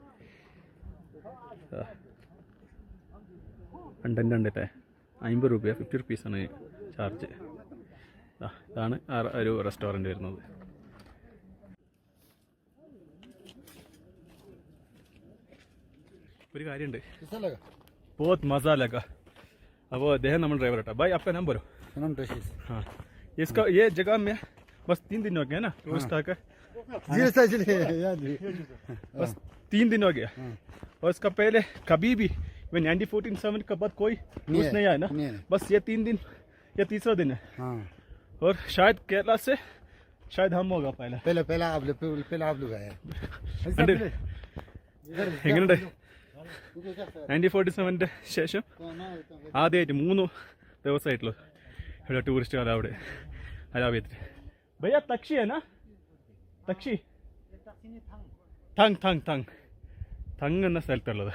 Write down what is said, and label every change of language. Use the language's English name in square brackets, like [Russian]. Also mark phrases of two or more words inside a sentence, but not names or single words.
[Malayalam] കണ്ടൻറ്റേ 50 രൂപ, 50 റുപ്പീസാണ് ചാർജ്. ഇതാണ് ആ ഒരു റെസ്റ്റോറൻറ്റ് വരുന്നത്. ഒരു കാര്യമുണ്ട്, [Hindi] बहुत मज़ा लगा. [Malayalam] അപ്പോൾ അദ്ദേഹം നമ്മൾ ഡ്രൈവർ കേട്ടോ. [Hindi] ഭായ് आपका नाम बोलो. हाँ, इसका ये जगह में बस 3 दिन हो गया ना टूरिस्ट आकर. बस 3 दिन हो गया. और इसका पहले कभी भी 1947 के बाद कोई टूरिस्ट नहीं आया ना. बस ये 3 दिन, ये तीसरा दिन है. और शायद केरला से शायद हम होगा पहले आप लोग आए. [Malayalam] എങ്ങനെയുണ്ട് 1947 ശേഷം ആദ്യമായിട്ട് 3 ദിവസമായിട്ടുള്ളൂ ഇവിടെ ടൂറിസ്റ്റുകാർ അവിടെ അലാബിയത്തിൽ. ഭയ്യ തക്ഷിയാണോ? തക്ഷി തങ് തങ് തങ് തങ് എന്ന സ്ഥലത്തുള്ളത്.